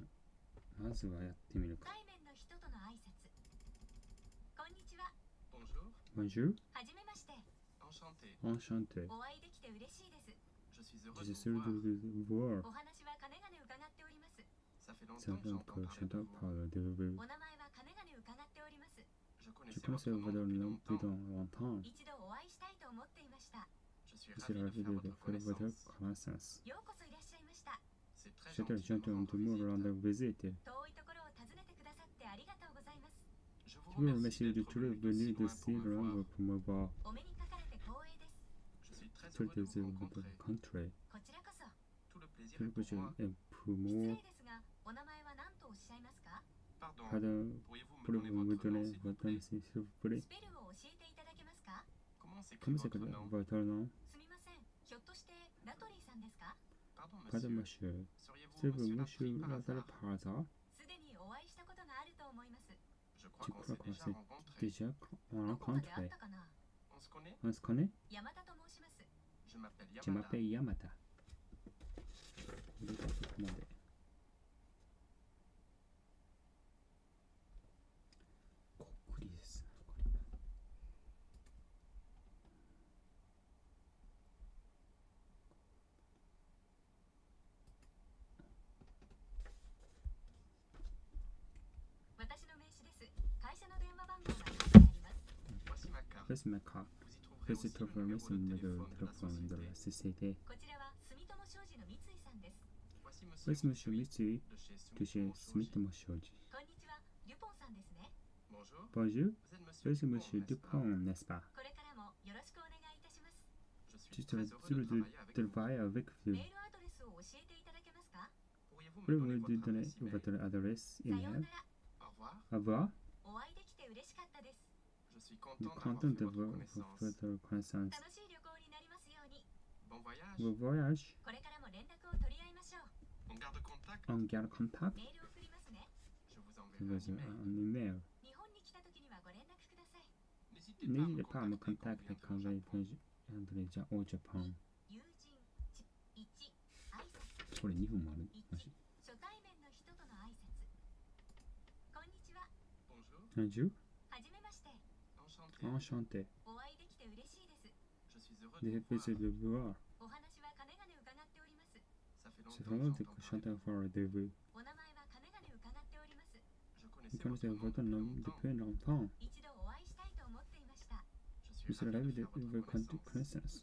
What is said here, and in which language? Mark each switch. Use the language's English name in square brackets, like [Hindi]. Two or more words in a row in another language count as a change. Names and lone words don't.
[Japanese] まずはやってみるか。対面の人との挨拶。こんにちは。 [French] Bonjour。 [Japanese] はじめまして。 [French] Enchanté。 [Japanese] お会いできて嬉しいです。 [French] Je suis heureux de vous voir。 [Japanese] お話はかねがね伺っております。 [French] Ça fait longtemps que j'entends parler de vous。 [Japanese] お名前はかねがね伺っております。 [French] Je connaissais votre nom depuis longtemps。 [Japanese] 一度お会いしたいと思っていました。 [French] Je suis ravi de faire votre connaissance。 [Japanese] ようこそいらっしゃいました。 [French] C'est très gentil de me rendre visite。 [Japanese] 遠いところを訪ねてくださってありがとうございます。 [French] Je vous remercie d'être venu de si loin pour me voir。 [Japanese] お目にかかれて光栄です。 [French] Très heureux de votre rencontrer。 [Japanese] こちらこそ。 [French] Tout le plaisir est pour [Japanese] 失 [French] moi。 [Japanese] 礼ですが、お名前は何とおっしゃいますか？ [French] Pardon, pourriez-vous me donner votre nom s'il vous plaît？ [Japanese] スペルを教えていただけますか？ [French] Comment s'écrit votre nom？ [Japanese] すみません。ひょっとしてラトリーさんですか？ [French] Pardon, monsieur。C'est-vous monsieur Lazare par hasard？ [Japanese] すでにお会いしたことがあると思います。 [French] Je crois qu'on s'est déjà [Japanese] どこかで会っ [French] rencontré。 [Japanese] たかな？ [French] On se connaît？ [Japanese] 山田と申します。 [French] Je m'appelle Yamata。 [Japanese] これがどこまで。こっくりですな、これ。私の名刺です。会社の電話番号が書いてあります。 [French] Voici ma carte。Vous y trouverez le numéro de téléphone de la société。 [Japanese] こちらは住友商事の三井さんです。 [French] Voici monsieur Mitsui de chez Sumitomo Shoji。 [Japanese] こんにちは。デュポンさんですね。 [French] Bonjour。Vous êtes monsieur Dupont, n'est-ce pas？ [Japanese] これからもよろしくお願いいたします。 [French] Je suis heureux de travailler avec vous。 [Japanese] メールアドレスを教えていただけますか？ [French] Pourriez-vous me donner votre adresse [Japanese] さよう [French] email？ [Japanese] なら。 [French] Au revoir。 [Japanese] お会いできて嬉しかったです。 [French] Je suis content de votre connaissance。 [Japanese] 楽しい旅行になりますように。 [French] Bon voyage。 [Japanese] これからも連絡を取り合いましょう。 [French] On garde contact。 [Japanese] メールを送りますね。 [French] Je vous envoie un email。 [Japanese] 日本に来た時にはご連絡ください。 [French] N'hésitez pas à me contacter quand je viendrai au Japon。 [Japanese] 友人1、挨拶。これ2分もある。マジ。初対面の人との挨拶。こんにちは。 [French] Bonjour。 [Japanese] はじめまして。 [French] Enchanté。 [Japanese] お会いできて嬉しいです。 [French] Difficile de vous voir。 [Japanese] お話はかねがね伺っております。 [French] C'est vraiment que chanter for le début. [Japanese] お名前はかねがね伺っております。 [French] Je connaissais votre nom depuis longtemps. [Japanese] 一度お会いしたいと思っていました。 [French] Je suis ravi de votre connaissance.